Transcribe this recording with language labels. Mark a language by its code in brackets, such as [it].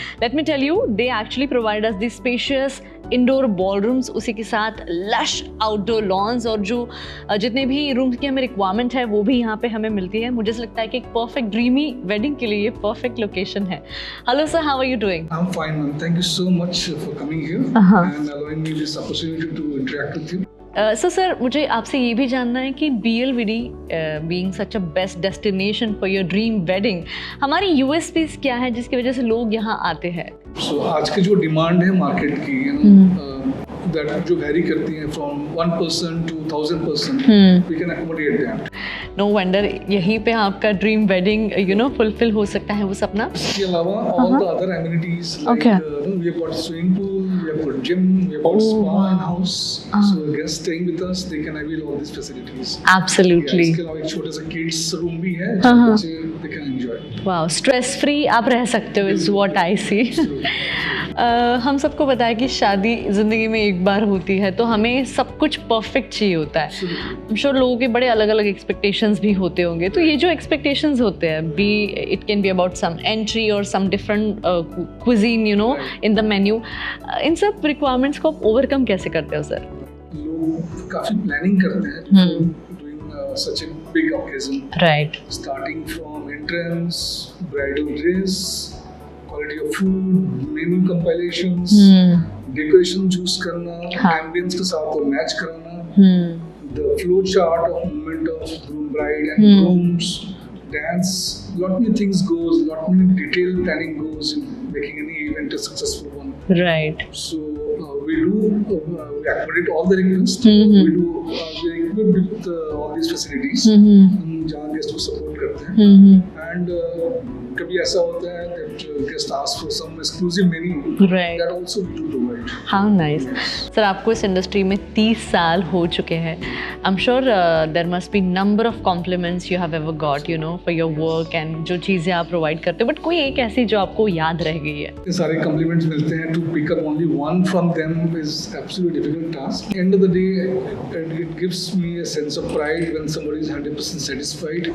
[en] let me tell you, they actually provide us the spacious indoor ballrooms, [hi] उसी के साथ lush outdoor loans, और जो जितने भी रूम्स की हमें रिक्वायरमेंट है वो भी यहाँ पे हमें मिलती है. मुझे लगता है कि एक परफेक्ट ड्रीमी वेडिंग के लिए ये परफेक्ट लोकेशन है. [en] Hello sir, how are you doing? I'm fine, ma'am. Thank you so much for coming here and allowing me this opportunity to interact with you. [hi] Sir, मुझे आपसे ये भी जानना है कि BLBD [en] being such a best destination for your dream wedding, [hi] हमारी USPs क्या है जिसकी वजह से लोग यहाँ आते हैं? So आज की जो डिमांड है मार्केट की, that जो वैरी करती है from 1% to 1000%, [en] we can accommodate that. [hi] No wonder यहीं पे आपका ड्रीम वेडिंग फुलफिल हो सकता है वो सपना. इसके अलावा [en] all the other amenities like we have got swimming pool, we have got gym, we have got spa in house. So guests staying with us, they can avail all these facilities. Absolutely. [hi] इसके अलावा एक छोटा सा kids room भी है जहाँ बच्चे [en] they can enjoy. [hi] Wow, stress free आप रह सकते हो, [en] Is what I see. [hi] हम सबको पता है कि शादी ज़िंदगी में एक बार होती है, तो हमें सब कुछ परफेक्ट चाहिए होता है। [en] I'm sure [hi] लोगों के बड़े अलग अलग एक्सपेक्टेशंस भी होते होंगे, तो ये जो एक्सपेक्टेशंस होते हैं, [en] be it can be about some entry और some different cuisine you know in the menu, [hi] इन सब रिक्वायरमेंट्स को आप ओवरकम कैसे करते हो सर? लोग काफी प्लानिंग करते हैं [en] doing such a big occasion, right, starting from entrance, bridal dress, quality of food, menu compilations, decoration choose करना, [hi] एम्बियंस के साथ मैच कराना, [en] the flow chart of movement of groom bride and grooms, dance, lot many things goes, lot many detailed planning goes in making any event a successful one. right. So we accommodate all the requests. We are equipped with all these facilities. [hi] हम जहाँ guest को support करते हैं. [en] And [hi] कभी ऐसा होता है [en] that guest ask for some exclusive menu. Right. That also we do provide. How nice. [hi] Sir आपको इस इंडस्ट्री में 30 साल हो चुके हैं. [en] I'm sure there must be number of compliments you have ever got, you know, for your work and [hi] जो चीज़ें आप प्रोवाइड करते हो. [en] but [hi] कोई एक ऐसी जो आपको याद रह गई है? ये सारे compliments मिलते हैं. [en] To pick up only one from them is absolutely difficult task. End of the day, it gives me a sense of pride when somebody is 100% satisfied.